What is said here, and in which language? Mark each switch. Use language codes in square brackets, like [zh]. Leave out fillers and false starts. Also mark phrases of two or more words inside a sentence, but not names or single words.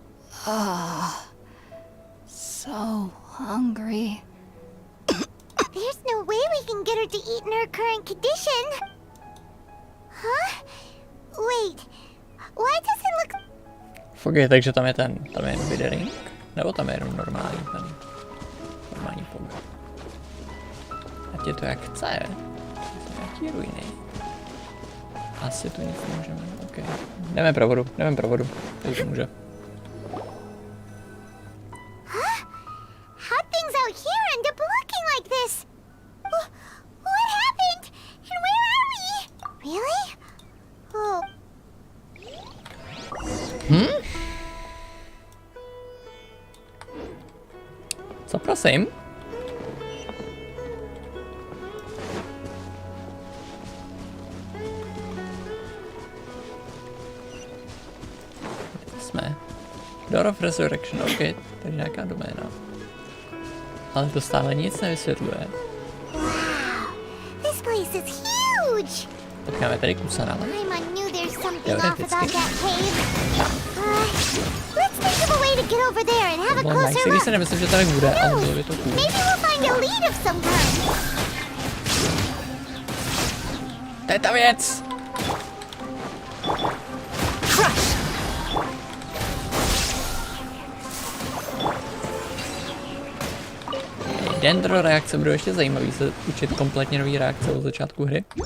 [en] So hungry. There's no way we can get her to eat in her current condition. Huh? Wait. Why does it look... [cs] Fogej, takže tam je withering? Nebo tam je jenom normální fog? Ať je to jak chce. Nějaký ruiny. Asi to nic nemůžeme, OK. Jdeme pro vodu, tady to může. [en] How things out here end up looking like this? What happened? And where are we? Really? Oh. [cs] Co prosím? Jsme. Door of Resurrection, OK, takže nějaká doména. Ale to stále nic nevysvětluje. [en] Wow. This place is huge. [cs] Potkáme tady kusanala. [en] I knew there's something off [cs] Teoreticky. [en] about that cave. Let's think of a way to get over there and have a [cs] Bylo [en] closer [cs] nice, když [en] look. [cs] se nemyslím, že tady bude, ale bylo by to cool. [en] Maybe we'll find a lead of some kind. [cs] To je ta věc! Dendro reakce budou ještě zajímavý se učit kompletně nový reakce od začátku hry.